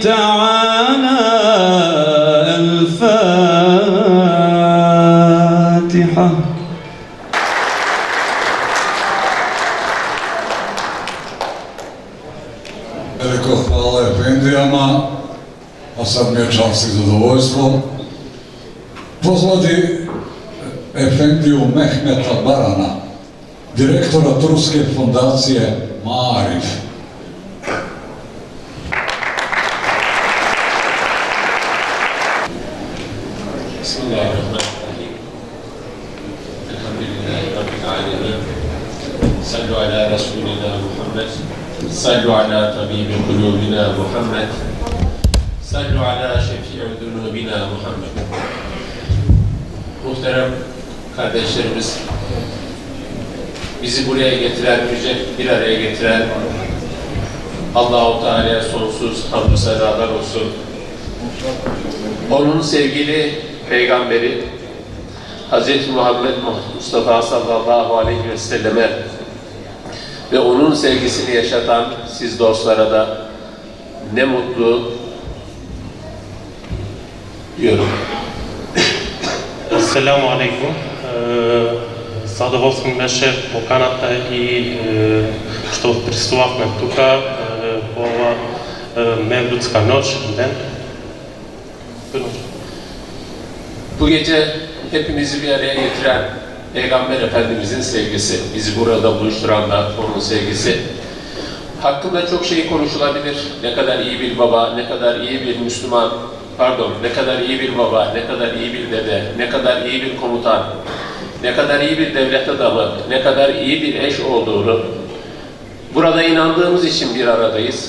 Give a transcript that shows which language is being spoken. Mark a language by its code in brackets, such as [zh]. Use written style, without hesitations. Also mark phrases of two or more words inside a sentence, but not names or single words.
[ar] وتعالى. الفاتحة. [bs] Veliko hvala Efendijama, a sad mi je čast i zadovoljstvo pozvati Efendiju Mehmeta Barana, direktora Turske fondacije Maarif. [ar] بسم الله الرحمن الرحيم الحمد لله رب العالمين صلوا على رسولنا محمد صلوا على طبيب قلوبنا محمد صلوا على شفيع ذنوبنا محمد. [tr] Muhterem kardeşlerimiz, bizi buraya getiren, bir araya getiren Allah-u Teala'ya sonsuz hamdü senalar olsun. Onun sevgili peygamberi Hz. Muhammed Mustafa [ar] صلى الله عليه وسلم [tr] ve onun sevgisini yaşatan siz dostlara da ne mutlu diyorum. [ar] السلام عليكم. [mk] Задоволство ми беше поканата и što присутствувахме тук по ова Мевлудска ноќ, den. [tr] Bu gece hepimizi bir araya getiren Peygamber Efendimizin sevgisi, bizi burada buluşturan da onun sevgisi. Hakkında çok şey konuşulabilir. Ne kadar iyi bir baba, ne kadar iyi bir Müslüman, ne kadar iyi bir baba, ne kadar iyi bir dede, ne kadar iyi bir komutan, ne kadar iyi bir devlet adamı, ne kadar iyi bir eş olduğunu burada inandığımız için bir aradayız.